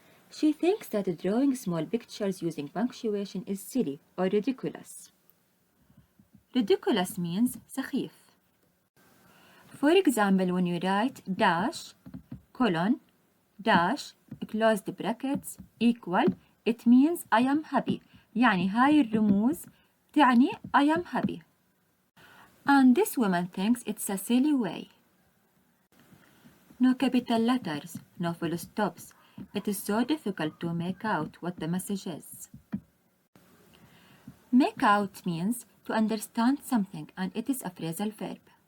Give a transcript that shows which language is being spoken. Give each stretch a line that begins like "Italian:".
English: She thinks that drawing small pictures using punctuation is silly or ridiculous. Ridiculous means سخيف. For example, when you write dash, colon, dash, closed brackets equal, it means I am happy.
Arabic: يعني هاي الرموز تعني
English: I am happy. And this woman thinks it's a silly way. No capital letters, no full stops. It is so difficult to make out what the message is. Make out means to understand something, and it is a phrasal verb.